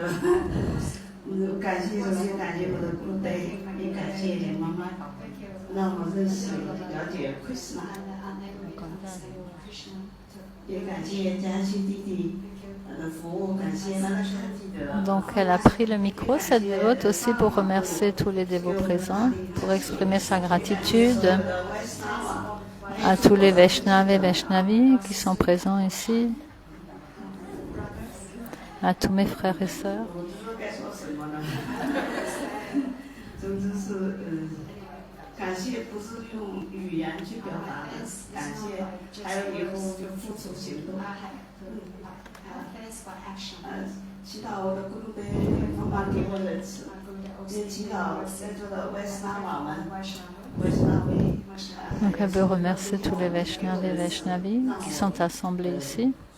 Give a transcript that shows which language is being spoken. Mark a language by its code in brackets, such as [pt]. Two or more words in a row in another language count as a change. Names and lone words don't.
[zh] 感谢首先感谢我的部队，也感谢连妈妈让我认识了解 Krishna， 也感谢嘉欣弟弟的服务，感谢那个书记的。 [fr] Donc elle a pris le micro, cette dévote aussi, pour remercier tous les dévots présents, pour exprimer sa gratitude à tous les Vaishnavas et Vaishnavis qui sont présents ici, à tous mes frères et sœurs. [zh] 总之是感谢不是用语言去表达的，感谢还有以后就付出行动。祈祷我的咕噜贝妈妈给我仁慈，也祈祷在座的外斯纳瓦们。 [fr] Donc elle veut remercier tous les Vaishnavas et Vaishnavis qui sont assemblés ici.